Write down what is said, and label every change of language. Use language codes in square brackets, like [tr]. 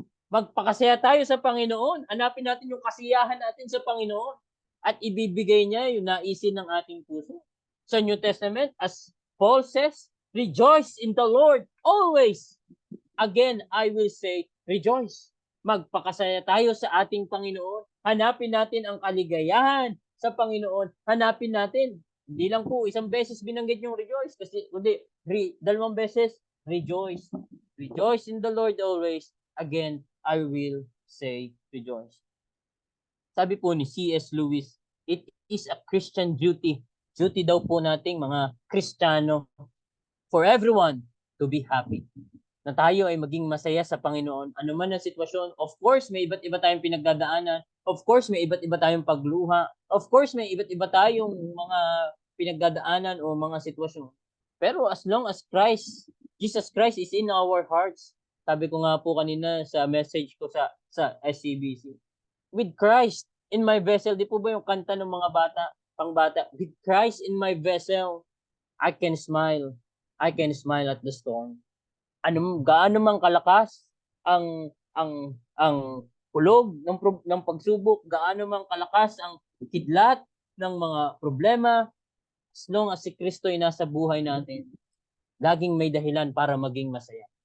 [tl] Magpakasaya tayo sa Panginoon. Hanapin natin yung kasiyahan natin sa Panginoon. At ibibigay niya yung naisin ng ating puso. [en] Sa New Testament, as Paul says, rejoice in the Lord always. Again, I will say, rejoice. [tl] Magpakasaya tayo sa ating Panginoon. Hanapin natin ang kaligayahan sa Panginoon. Hanapin natin. Hindi lang po isang beses binanggit yung rejoice. Kundi 2 beses, rejoice. [en] Rejoice in the Lord always. Again, I will say rejoice. [tl] Sabi po ni [en] C.S. Lewis, it is a Christian duty. Duty [tl] daw po nating mga Kristiyano [en] for everyone to be happy. [tl] Na tayo ay maging masaya sa Panginoon. Ano man ang sitwasyon, of course, may iba't iba tayong pinagdadaanan. Of course, may iba't iba tayong pagluha. Of course, may iba't iba tayong mga pinagdadaanan o mga sitwasyon. Pero [en] as long as Jesus Christ is in our hearts, [tl] sabi ko nga po kanina sa message ko sa SCBC, [en] with Christ in my vessel, [tl] di po ba yung kanta ng mga pangbata? [en] With Christ in my vessel, I can smile. I can smile at the storm. [tl] Gaano mang kalakas ang hulog ng pagsubok, gaano mang kalakas ang kidlat ng mga problema, [en] as long as [tl] si Kristo ay nasa buhay natin, laging may dahilan para maging masaya.